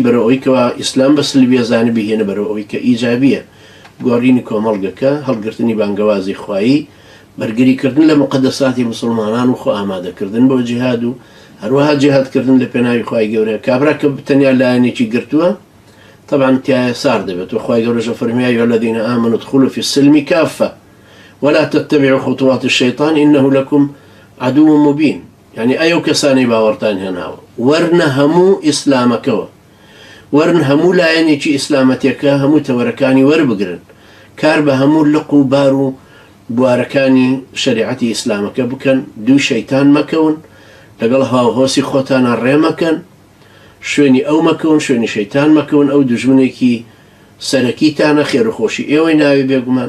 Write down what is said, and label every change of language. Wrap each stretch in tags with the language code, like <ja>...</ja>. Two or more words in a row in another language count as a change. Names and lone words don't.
<ckb>بەرەو ئەوەی کەوا ئیسلام بە سلبیە زانە بهێنە بەرەو ئەوەی کە ئیجابیە، گۆڕینی کۆمەڵگەکە، هەڵگرتنی بانگەوازی خوایی، بەرگریکردن لە مقدساتی مسلمانان و خۆ ئامادەکردن بۆ جیهاد و هەروەها جیهادکردن لە پێناوی خوای گەورەیە. کابرا کە تەنیا لایەنێکی گرتووە طبعا تایە سار دەبێت، و خوای گەورەش فەرمی</ckb> <ar>یا ئەیها الذین آمنوا ادخلوا في السلم كافة ولا تتبعوا خطوات الشيطان إنه لكم عدو مبين.</ar> <ckb>يعني ئەو کەسانی باوەڕتان هێناوە وەرنە هەموو ئیسلامەکەوە، وەرن هەموو لایەنێکی ئیسلامەتیەکە هەموو تەوەرەکانی وەربگرن، کار بە هەموو لق و بار و بوارەکانی شریعەتی ئیسلامەکە بکەن، دوو شەیتان مەکەون، لەگەڵ هاوهۆسی خۆتانە ڕێمەکەن، شوێنی ئەو مەکەون، شوێنی شەیتان مەکەون، ئەو دژمنێکی سەرەکیتانە خێرخۆشی ئێوەی ناوی بێگومان.</ckb>